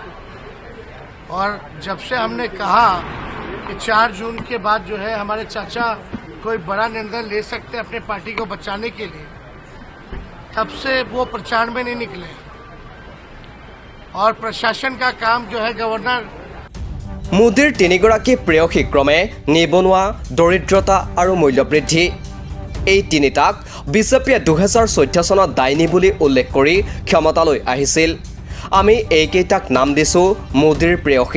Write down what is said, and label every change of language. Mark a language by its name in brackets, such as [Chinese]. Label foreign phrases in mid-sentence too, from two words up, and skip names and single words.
[Hindi] और जब से हमने कहा कि 4 जून के बाद जो है हमारे चाचा कोई बड़ा निर्णय ले सकते हैं अपने पार्टी को बचाने के लिए, तब से वो प्रचार में नहीं निकले। और प्रशासन का काम जो है गवर्नर। [Assamese] মোদীৰ 3গৰাকী প্ৰেয়সী ক্ৰমে নিবনুৱা, দৰিদ্ৰতা আৰু মূল্যবৃদ্ধি। এই তিনিটাক বিজেপিয়ে 2014 চনত ডাইনী বুলি উল্লেখ কৰি ক্ষমতালৈ আহিছিল। আমি এইকেইটাক নাম দিছোঁ মোদীৰ প্ৰেয়সী।